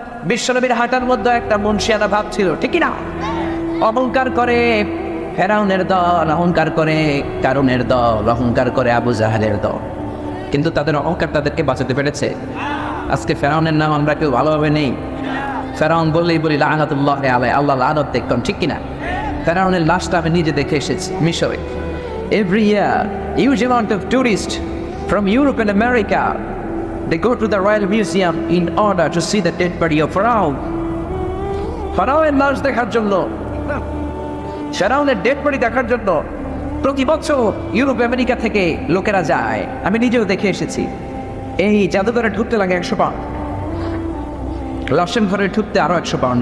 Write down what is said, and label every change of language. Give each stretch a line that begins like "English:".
Bangla: বিশ্বনবীর হাঁটার মধ্যে একটা মুনশিয়ানা ভাব ছিল, ঠিক না? অহংকার করে ফেরাউনের দল, অহংকার করে কারুনের দল, অহংকার করে আবু জাহেলের দল, কিন্তু তাদের অহংকার তাদেরকে বাঁচাতে পেরেছে। আজকে ফেরাউনের নাম আমরা কেউ ভালোভাবে নেই। ফেরাউন বললেই বলি লাআনাতুল্লাহ আলাইহি, আল্লাহ লানত দেখতাম, ঠিক কিনা? ফেরাউনের লাশটা আমি নিজে দেখে এসেছি মিশরে।
English: Every year, huge amount of tourists from Europe and America, they go to the Royal Museum in order to see the dead body of Pharaoh.
Bangla: ফেরাউনের লাশ দেখার জন্য, ফেরাউনের ডেড বডি দেখার জন্য প্রতি বছর ইউরোপ আমেরিকা থেকে লোকেরা যায়। আমি নিজেও দেখে এসেছি। এই জাদুঘরে ঢুকতে লাগে 100 পাউন্ড, লাশের ঘরে ঢুকতে আরো 100 পাউন্ড।